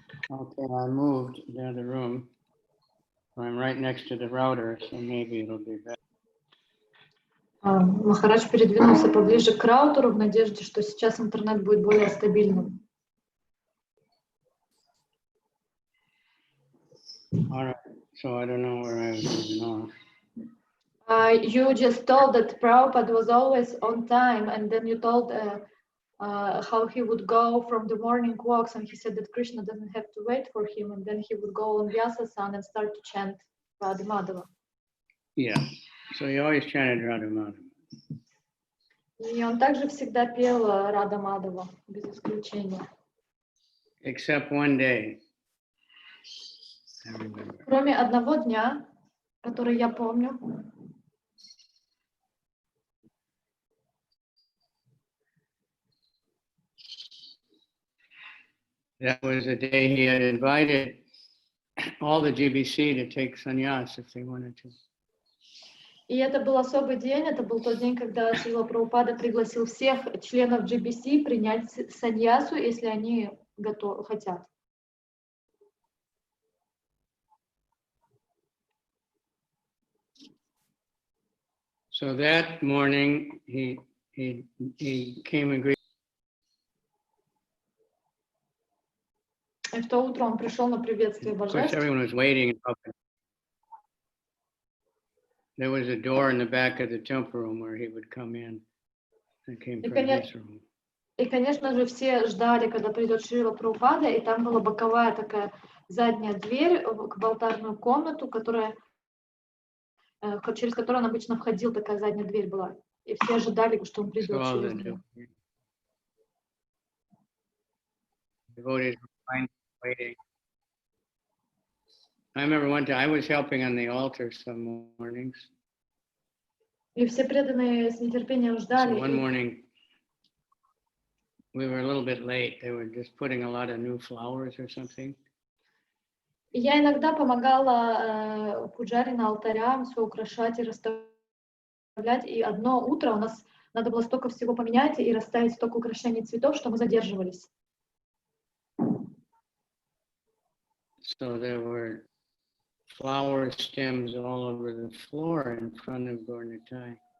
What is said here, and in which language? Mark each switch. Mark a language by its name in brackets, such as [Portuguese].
[English] Okay, I moved to the other room. I'm right next to the router, so maybe it'll be better. [Russian] Махарадж передвинулся поближе к раутеру в надежде, что сейчас интернет будет более стабильным. [English] All right, so I don't know where I was moving off. You just told that Prabhupada was always on time, and then you told how he would go from the morning walks, and he said that Krishna doesn't have to wait for him, and then he would go on Vyasa-san and start to chant Radha Madhava. Yeah, so he always chanted Radha Madhava. [Russian] И он также всегда пел Рада Мадхава, без исключения. [English] Except one day. I remember. [Russian] Кроме одного дня, который я помню. [English] That was the day he had invited all the GBC to take sannyas if they wanted to. [Russian] И это был особый день, это был тот день, когда Шрила Прабхупада пригласил всех членов GBC принять саньясу, если они хотят. [English] So that morning he came and greeted. [Russian] И в то утро он пришел на приветствие [English] Of course, [Russian] божеств. [English] everyone was waiting. There was a door in the back of the temple room where he would come in. And came from his room. [Russian] И, конечно же, все ждали, когда придет Шрила Прабхупада, и там была боковая такая задняя дверь в алтарную комнату, через которую он обычно входил, такая задняя дверь была. И все ожидали, что он придет через нее. [English] Devotees were waiting. I remember one time I was helping on the altar some mornings. [Russian] И все преданные с нетерпением ждали. [English] So one morning we were a little bit late. They were just putting a lot of new flowers or something. [Russian] И я иногда помогала пуджари на алтарях все украшать и расставлять. И одно утро у нас надо было столько всего поменять и расставить столько украшений цветов, что мы задерживались. [English] So there were flower stems all over the floor in front of Gornitai.